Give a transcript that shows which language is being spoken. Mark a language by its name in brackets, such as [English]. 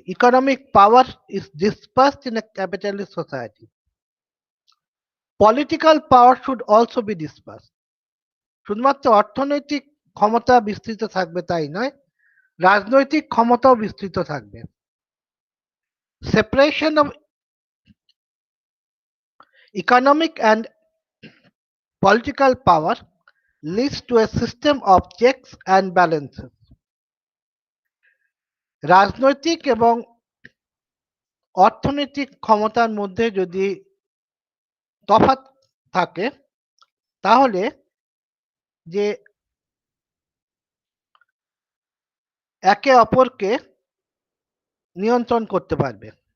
[English] Economic power is dispersed in a capitalist society. Political power should also be dispersed. [Bangla] শুধুমাত্র অর্থনৈতিক ক্ষমতা বিস্তৃত থাকবে তাই নয়, রাজনৈতিক ক্ষমতাও বিস্তৃত থাকবে। [English] Separation of economic and political power leads to a system of checks and balances. [Bangla] রাজনৈতিক এবং অর্থনৈতিক ক্ষমতার মধ্যে যদি তফাৎ থাকে তাহলে যে একে অপরকে নিয়ন্ত্রণ করতে পারবে।